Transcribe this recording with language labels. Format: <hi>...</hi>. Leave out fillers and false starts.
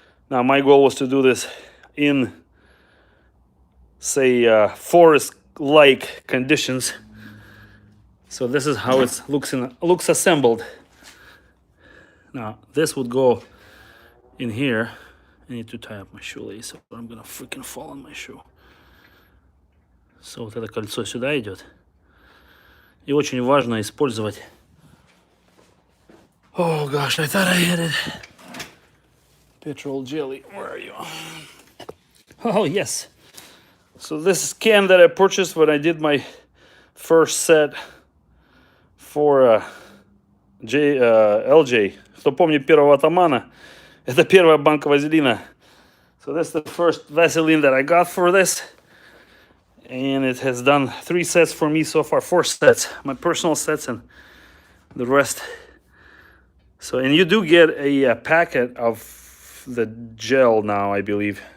<en>Now my goal was to do this in, say, forest-like conditions. So this is how it looks assembled. Now this would go in here. I need to tie up my shoelace, or I'm gonna freaking fall on my shoe. So</en> <ru>вот это кольцо сюда идет. И очень важно использовать.</ru> <en>Oh gosh, I thought I hit it. Petrol jelly, where are you? Oh yes. So this can that I purchased when I did my first set for LJ.</en> <ru>Кто помнит первого атамана? Это первая банка вазелина.</ru> <en>So that's the first Vaseline that I got for this. And it has done 3 sets for me so far. 4 sets. My personal sets and the rest. So, and you do get a packet of the gel now, I believe.</en>